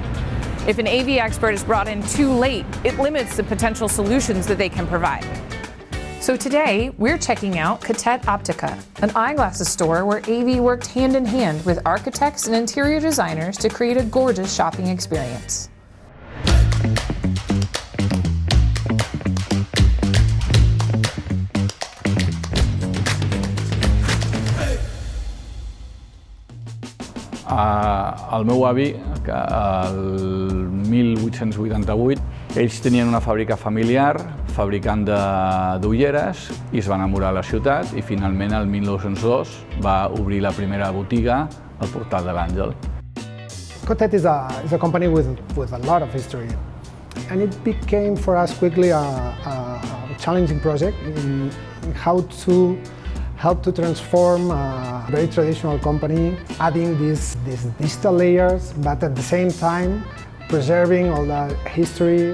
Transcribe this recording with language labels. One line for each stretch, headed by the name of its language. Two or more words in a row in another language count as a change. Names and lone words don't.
English: If an AV expert is brought in too late, it limits the potential solutions that they can provide. So today, we're checking out Cottet Óptica, an eyeglasses store where AV worked hand in hand with architects and interior designers to create a gorgeous shopping experience.
Catalan: El meu avi, que el 1888, ells tenien una fàbrica familiar fabricant d'ulleres i es va enamorar de la ciutat i finalment el 1902 va obrir la primera botiga al Portal de l'Àngel.
English: Cottet is a company with a lot of history, and it became for us quickly a challenging project in how to help to transform a very traditional company, adding these digital layers, but at the same time preserving all the history.